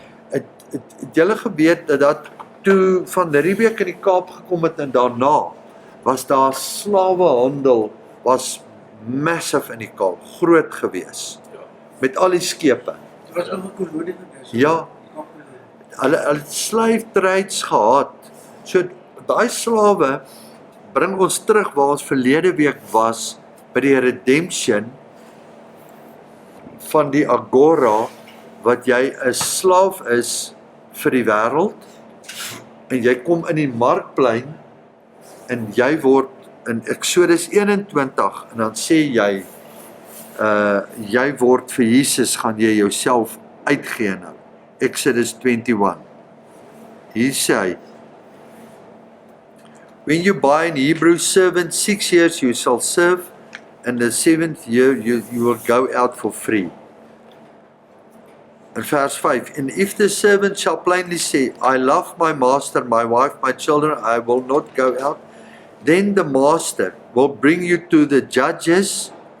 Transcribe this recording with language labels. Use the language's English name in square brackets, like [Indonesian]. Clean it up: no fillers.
[Afrikaans] Het julle geweet dat toe van Riebeeck in die Kaap gekom het en daarna was daar slawehandel was massive in die Kaap, groot gewees. Met al die skepe. Dit was nog 'n kolonie gewees. Ja. Hulle het [English] slave trades [Afrikaans] gehad. So daai slawe bring ons terug waar ons verlede week was by die redemption van die agora wat jy 'n slaaf is vir die wêreld en jy kom in die markplein en jy word in Exodus 21 en dan sê jy jy word vir Jesus gaan jy jouself uitgee nou. Exodus 21. Hier sê hy, [English] when you buy an Hebrew servant, 6 years you shall serve, and the 7th year you will go out for free. in vers 5, and if the servant shall plainly say, I love my master, my wife, my children, I will not go out, then the master will bring you to the judges.